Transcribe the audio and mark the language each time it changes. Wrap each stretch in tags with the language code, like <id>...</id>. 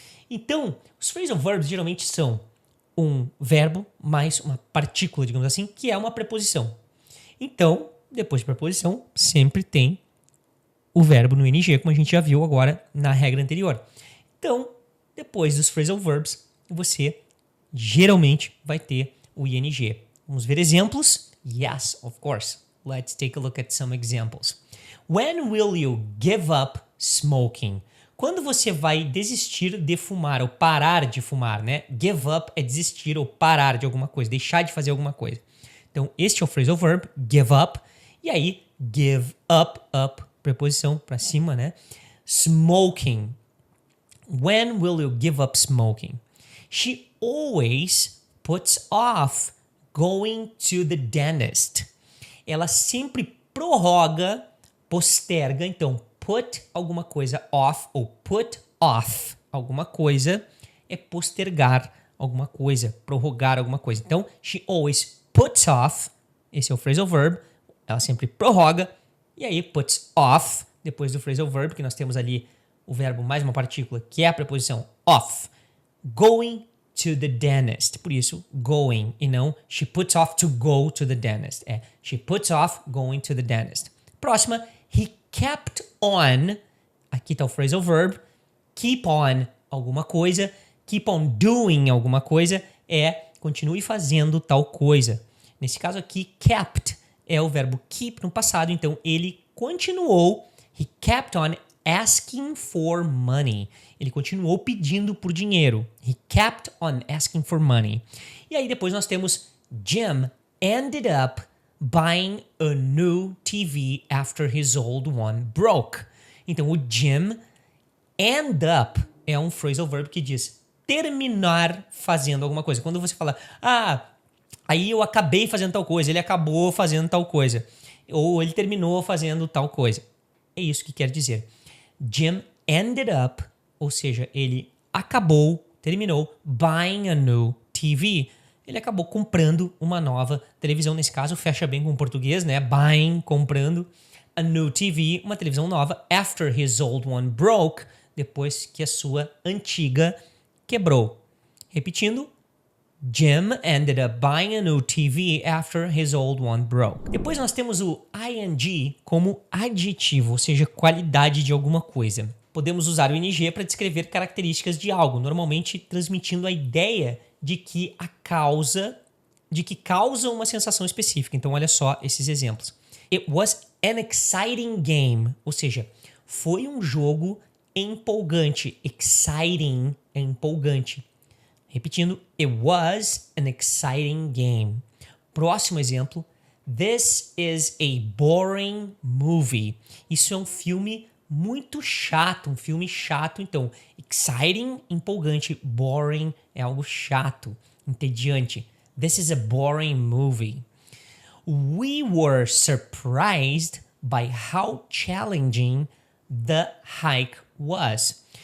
<pt>Então, os phrasal verbs geralmente são um verbo mais uma partícula, digamos assim, que é uma preposição. Então, depois de preposição, sempre tem o verbo no ing, como a gente já viu agora na regra anterior. Então, depois dos phrasal verbs, você geralmente vai ter o ing. Vamos ver exemplos?</pt> <en>Yes, of course. Let's take a look at some examples. When will you give up smoking?</en> <pt>Quando você vai desistir de fumar ou parar de fumar, né? Give up é desistir ou parar de alguma coisa, deixar de fazer alguma coisa. Então, este é o phrasal verb, give up. E aí, give up, preposição para cima, né?</pt> <en>Smoking. When will you give up smoking? She always puts off going to the dentist.</en> <pt>Ela sempre prorroga, posterga, então put alguma coisa off ou put off alguma coisa é postergar alguma coisa, prorrogar alguma coisa. Então,</pt> <en>she always puts off,</en> <pt>esse é o phrasal verb, ela sempre prorroga, e aí puts off, depois do phrasal verb, que nós temos ali o verbo mais uma partícula, que é a preposição off,</pt> <en>going to the dentist.</en> <pt>Por isso, going, e não</pt> <en>she puts off to go to the dentist. É, she puts off going to the dentist.</en> <pt>Próxima, he kept on, aqui está o phrasal verb, keep on alguma coisa,</pt> <en>keep on doing</en> <pt>alguma coisa, continue fazendo tal coisa. Nesse caso aqui, kept é o verbo keep no passado, então ele continuou,</pt> <en>he kept on asking for money.</en> <pt>Ele continuou pedindo por dinheiro.</pt> <en>He kept on asking for money.</en> <pt>E aí depois nós temos</pt> <en>Jim ended up buying a new TV after his old one broke.</en> <pt>Então, o Jim end up é um phrasal verb que diz terminar fazendo alguma coisa. Quando você fala, aí eu acabei fazendo tal coisa, ele acabou fazendo tal coisa, ou ele terminou fazendo tal coisa. É isso que quer dizer.</pt> <en>Jim ended up,</en> <pt>ou seja, ele terminou</pt> <en>buying a new TV.</en> <pt>Ele acabou comprando uma nova televisão. Nesse caso, fecha bem com o português, né? Buying, comprando a new TV, uma televisão nova,</pt> <en>after his old one broke,</en> <pt>depois que a sua antiga quebrou.</pt> <en>Repetindo, Jim ended up buying a new TV after his old one broke.</en> <pt>Depois nós temos o ing como adjetivo, ou seja, qualidade de alguma coisa. Podemos usar o ing para descrever características de algo, normalmente transmitindo a ideia de que causa uma sensação específica. Então, olha só esses exemplos.</pt> <en>It was an exciting game,</en> <pt>ou seja, foi um jogo empolgante. Exciting é empolgante.</pt> <en>Repetindo, it was an exciting game. Próximo exemplo. This is a boring movie.</en> <pt>Isso é um filme muito chato, um filme chato. Então, exciting, empolgante. Boring é algo chato, entediante.</pt> <en>This is a boring movie. We were surprised by how challenging the hike was.</en>